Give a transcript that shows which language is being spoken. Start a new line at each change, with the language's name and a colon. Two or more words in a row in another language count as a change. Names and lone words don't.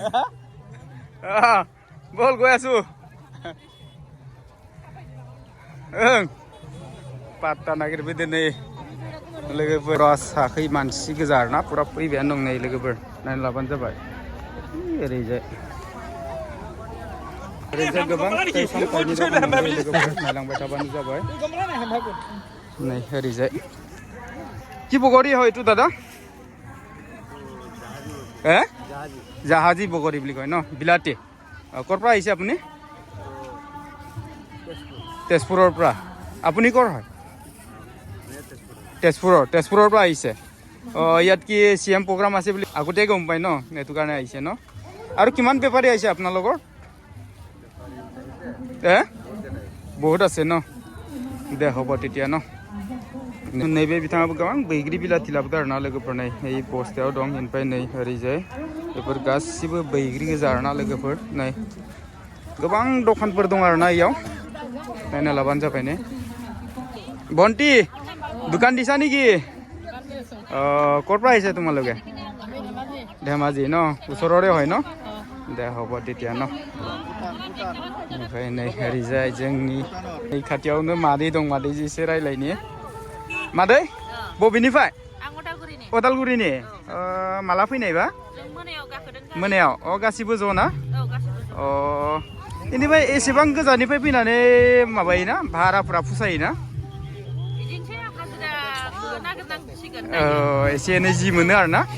Bodo: बल गय आसु ओं पात्ता नागिरफैदों नै लोगोफोर साखै मानसि गोजा आरोना पुरा फैबायानो दं नै लोगोफोर नायनो लाबानो जाबाय ओरैजाय गोबां सामथाइनि दखान लोगोफोर नायलांबाय थाबानो जाबाय नै ओरैजाय
Assamese: কি বগৰী হয় এইটো দাদা জাহাজী বগৰী বুলি কয় ন বিলাতী ক'ৰ পৰা আহিছে আপুনি তেজপুৰৰ পৰা আপুনি ক'ৰ হয় তেজপুৰৰ পৰা আহিছে ইয়াত কি CM প্ৰগ্ৰাম আছে বুলি আগতে গম পায় ন এইটো কাৰণে আহিছে ন আৰু কিমান বেপাৰী আহিছে আপোনালোকৰ বহুত আছে ন দে হ'ব তেতিয়া ন
Bodo: नैबे बिथाङाबो गोबां बैग्रि बिलाथि लाबोदों आरोना लोगोफोर नै এই बस्थायाव दं ओमफ्राय नै ओरैजाय बेफोर गासिबो बैग्रि गोजा आरोना लोगोफोर नै गोबां दखानफोर दं आरोना इयाव नायना लाबानो जाबाय ने बन्टी দোকান
Assamese: দিছা নেকি ক'ৰ পৰা আহিছে তোমালোকে ধেমাজি ন ওচৰৰে হয় ন দে হ'ব তেতিয়া ন
Bodo: ओमफ्राय नै ओरैजाय जोंनि नै खाथियावनो मादै दं मादैजों एसे रायलायनि मादै बबेनिफ्राय उदालगुरिनि माला फैनायबा मोनायाव गासिबो ज' ना बेनिफ्राय एसेबां गोजाननिफ्राय फैनानै माबायोना भाराफ्रा फुसायोना एसे एनै जि मोनो आरोना